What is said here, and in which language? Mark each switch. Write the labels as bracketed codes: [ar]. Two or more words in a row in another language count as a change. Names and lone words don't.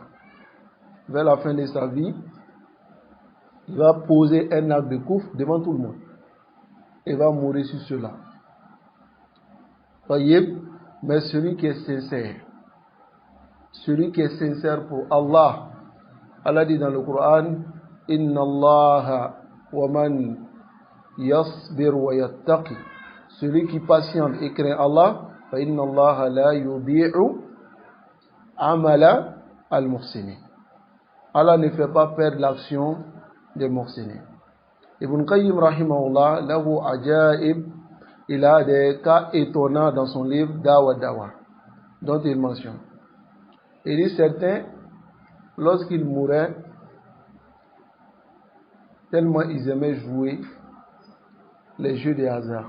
[fr] Vers la fin de sa vie, il va poser un acte de kufr devant tout le monde. Il va mourir sur cela. Voyez, mais celui qui est sincère pour Allah, Allah dit dans le Coran, [ar] إن الله ومن يصبر ويتق. [fr] Celui qui patiente et craint Allah, [ar] فإن الله لا يضيع عمل المحسنين. [fr] Allah ne fait pas perdre l'action des muhsinin. [ar] ابن القيم رحمه الله، له عجائب, [fr] il a des cas étonnants dans son livre Dawa Dawa, dont il mentionne. Il dit certains, lorsqu'ils mouraient, tellement ils aimaient jouer les jeux de hasard.